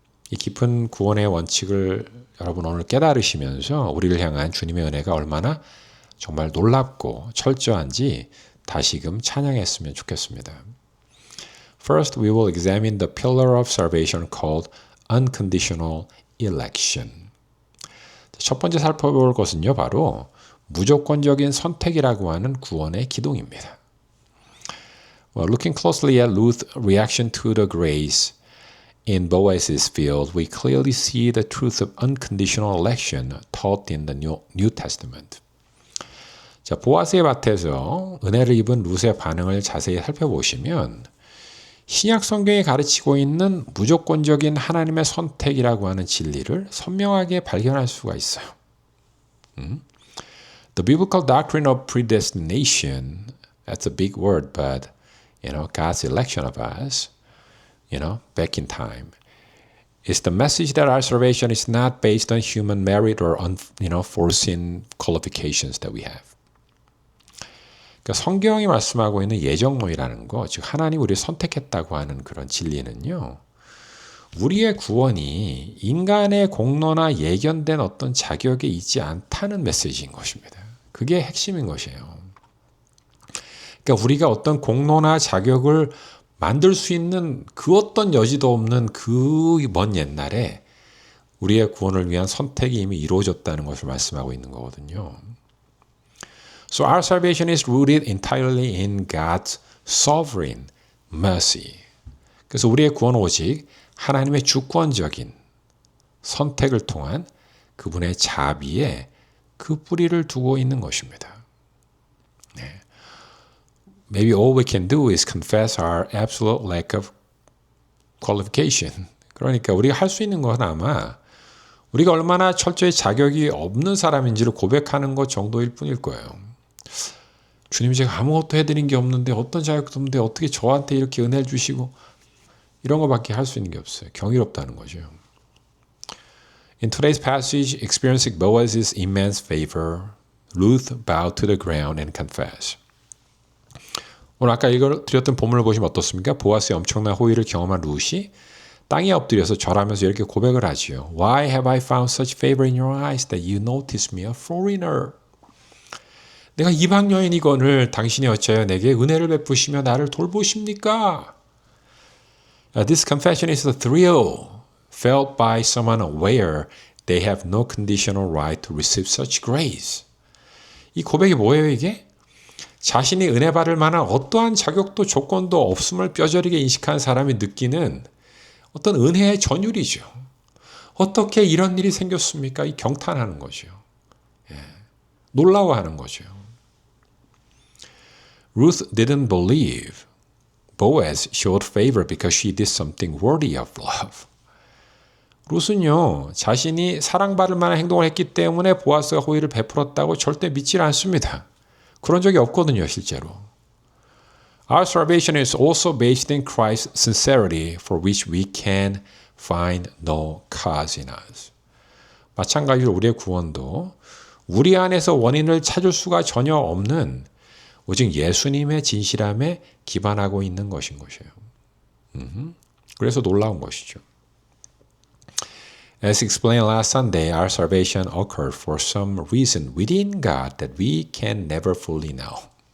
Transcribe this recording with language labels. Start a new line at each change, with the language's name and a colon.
Korean: 이 깊은 구원의 원칙을 여러분 오늘 깨달으시면서 우리를 향한 주님의 은혜가 얼마나 정말 놀랍고 철저한지 다시금 찬양했으면 좋겠습니다.
English: First, we will examine the pillar of salvation called unconditional election.
Korean: 첫 번째 살펴볼 것은요, 바로 무조건적인 선택이라고 하는 구원의 기둥입니다.
English: Well, looking closely at Ruth's reaction to the grace in Boaz's field, we clearly see the truth of unconditional election taught in the New Testament.
Korean: 자, 보아스의 밭에서 은혜를 입은 룻의 반응을 자세히 살펴보시면 신약 성경이 가르치고 있는 무조건적인 하나님의 선택이라고 하는 진리를 선명하게 발견할 수가 있어요.
English: The biblical doctrine of predestination, that's a big word, but God's election of us, back in time, is the message that our salvation is not based on human merit or foreseen qualifications that we have.
Korean: 그러니까 성경이 말씀하고 있는 예정론이라는 거, 즉 하나님 우리를 선택했다고 하는 그런 진리는요. 우리의 구원이 인간의 공로나 예견된 어떤 자격에 있지 않다는 메시지인 것입니다. 그게 핵심인 것이에요. 그러니까 우리가 어떤 공로나 자격을 만들 수 있는 그 어떤 여지도 없는 그 먼 옛날에 우리의 구원을 위한 선택이 이미 이루어졌다는 것을 말씀하고 있는 거거든요.
English: So our salvation is rooted entirely in God's sovereign mercy.
Korean: 그래서 우리의 구원은 오직 하나님의 주권적인 선택을 통한 그분의 자비에 그 뿌리를 두고 있는 것입니다. 네.
English: Maybe all we can do is confess our absolute lack of qualification.
Korean: 그러니까 우리가 할 수 있는 건 아마 우리가 얼마나 철저히 자격이 없는 사람인지를 고백하는 것 정도일 뿐일 거예요. 주님, 제가 아무것도 해드린 게 없는데 어떤 자격도 없는데 어떻게 저한테 이렇게 은혜를 주시고 이런 것밖에 할 수 있는 게 없어요. 경이롭다는 거죠.
English: In today's passage, experiencing Boaz's immense favor, Ruth bowed to the ground and confessed.
Korean: 오늘 아까 읽어드렸던 본문을 보시면 어떻습니까? 보아스의 엄청난 호의를 경험한 룻이 땅에 엎드려서 절하면서 이렇게 고백을 하지요.
English: Why have I found such favor in your eyes that you notice me, a foreigner?
Korean: 내가 이방 여인이거늘 당신이 어찌하여 내게 은혜를 베푸시며 나를 돌보십니까?
English: This confession is a thrill felt by someone aware they have no conditional right to receive such grace.
Korean: 이 고백이 뭐예요, 이게? 자신이 은혜 받을 만한 어떠한 자격도 조건도 없음을 뼈저리게 인식한 사람이 느끼는 어떤 은혜의 전율이죠. 어떻게 이런 일이 생겼습니까? 이 경탄하는 거죠. 예. 놀라워하는 거죠.
English: Ruth didn't believe Boaz showed favor because she did something worthy of love.
Korean: 룻은요, 자신이 사랑받을 만한 행동을 했기 때문에 보아스가 호의를 베풀었다고 절대 믿지 않습니다. 그런 적이 없거든요, 실제로.
English: Our salvation is also based in Christ's sincerity for which we can find no cause in us.
Korean: 마찬가지로 우리의 구원도 우리 안에서 원인을 찾을 수가 전혀 없는 오직 예수님의 진실함에 기반하고 있는 것인 것이에요. 그래서 놀라운 것이죠.
English: As explained last Sunday, our salvation occurred for some reason within God that we can never fully know.